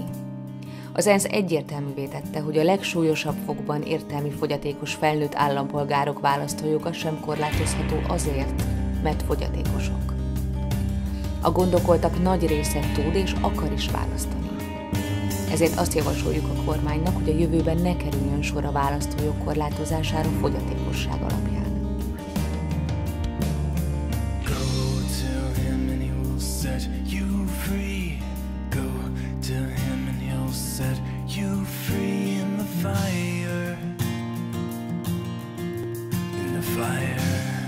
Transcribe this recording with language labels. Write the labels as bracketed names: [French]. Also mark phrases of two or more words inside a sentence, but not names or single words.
[Hungarian] Az ENSZ egyértelművé tette, hogy a legsúlyosabb fokban értelmi fogyatékos felnőtt állampolgárok választójoga sem korlátozható azért, mert fogyatékosok. A gondolkoltak nagy része tud és akar is választani. Ezért azt javasoljuk a kormánynak, hogy a jövőben ne kerüljön sor a választójog korlátozására fogyatékosság alapján. [English] Set you free in the fire, in the fire.